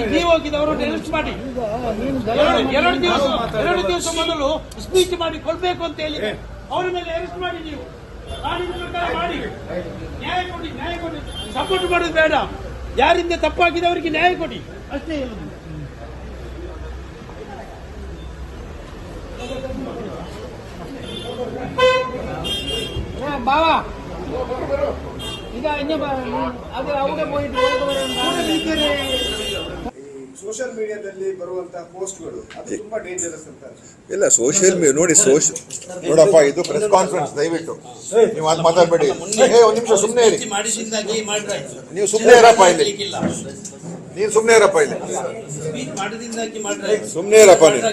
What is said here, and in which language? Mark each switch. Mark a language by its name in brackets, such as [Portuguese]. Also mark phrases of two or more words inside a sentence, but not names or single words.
[Kannada] ನೀವು ಹೋಗಿದವರು ರೆಜಿಸ್ಟ್ ಮಾಡಿ ಎರಡು ದಿವಸ ಮೊದಲು ಸ್ಪೀಚ್ ಮಾಡಿ ಕೊಡ್ಬೇಕು ಅಂತ ಹೇಳಿ ಅವರ ಮೇಲೆ ಅರೆಸ್ಟ್ ಮಾಡಿ. ನೀವು ಕಾನೂನು ಪ್ರಕಾರ ಮಾಡಿ, ನ್ಯಾಯ ಕೊಡಿ. ಸಪೋರ್ಟ್ ಮಾಡೋದು ಬೇಡ. ಯಾರಿಂದ ತಪ್ಪಾಗಿದೆ ಅವರಿಗೆ ನ್ಯಾಯ ಕೊಡಿ, ಅಷ್ಟೇ ಹೇಳುದು. [Malayalam] ബാവാ ഇതാ ഇനി അത് അവിടെ പോയിട്ട് [English] social mediadalli [Kannada] ಬರುವಂತಹ ಪೋಸ್ಟ್ಗಳು ಅದು ತುಂಬಾ ಡೇಂಜರಸ್ ಅಂತ. ಇಲ್ಲ ಸೋಷಿಯಲ್ ನೋಡಿ ನೋಡಪ್ಪ, ಇದು [English] press conference, [Kannada] ದಯವಿಟ್ಟು ನೀವು ಅದು ಮಾತಾಡಬೇಡಿ. ಒಂದು ನಿಮಿಷ ಸುಮ್ಮನೆ ಇರಿ, ನೀವು ಸುಮ್ಮನೆ ಇರಪ್ಪ ಇಲ್ಲಿ, ನೀನು ಸುಮ್ಮನೆ ಇರಪ್ಪ ಇಲ್ಲಿ, ಸುಮ್ಮನೆ ಇರಪ್ಪ ನೀನು.